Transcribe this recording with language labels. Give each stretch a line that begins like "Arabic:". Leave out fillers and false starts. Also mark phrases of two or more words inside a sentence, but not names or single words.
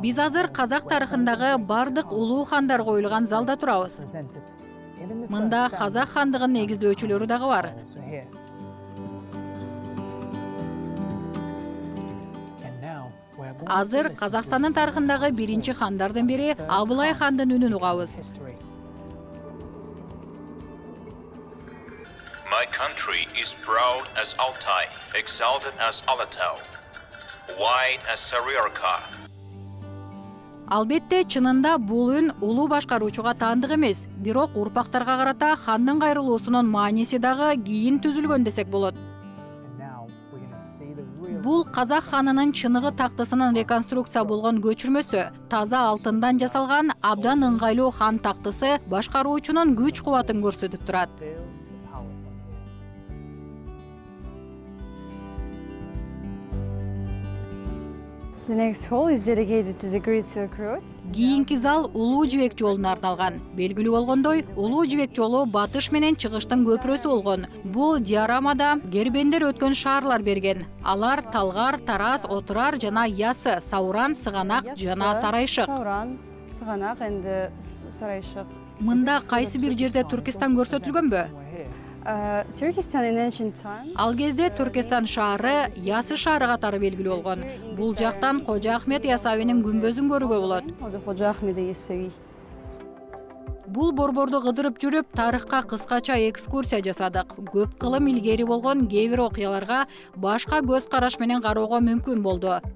Kyrgyz: Биз азыр казак тарыхындагы бардык улуу хандар коюлган залда турабыз. Мында казак хандыгын негиздөөчүлөрү дагы бар. Азыр Казакстандын тарыхындагы биринчи хандардын бири Абылай хандын үнүн угабыз.
English: My country is proud as Altai, exalted as Alatau, wide as Saryarka.
Kyrgyz: Албетте, чынында бул үн улуу башкаруучуга таандык эмес, бирок урпактарга карата хандын кайрылуусунун мааниси дагы кийин түзүлгөн десек болот. Бул казак ханынын чыныгы тактысынын реконструкция болгон көчүрмөсү, таза алтындан жасалган абдан ыңгайлуу хан тактысы башкаруучунун күч кубатын көрсөтүп турат.
English: The next hall is dedicated to the Great Silk Road.
Kyrgyz: Кийинки зал улуу жибек жолуна арналган. Белгилүү болгондой, улуу жибек жолу батыш менен чыгыштын көпүрөсү болгон. Бул диорамада гербендер өткөн шаарлар берген. Алар Талгар, Тарас, Отурар жана Ясы, Сауран, Сыганак жана Сарайшык. Сауран, Сыганак and Сарайшык. Мында кайсы бир жерде Түркистан көрсөтүлгөнбү?
English: Turkestan in ancient time.
Kyrgyz: Ал кезде Түркистан шаары Ясы шаары катары белгилүү болгон. Бул жактан Кожо Ахмет Ясавинин күмбөзүн көрүүгө болот. Кожо Ахмет Ясави. Бул борборду кыдырып жүрүп, тарыхка кыскача экскурсия жасадык. Көп кылым илгери болгон кээ бир окуяларга башка көз караш менен кароого мүмкүн болду.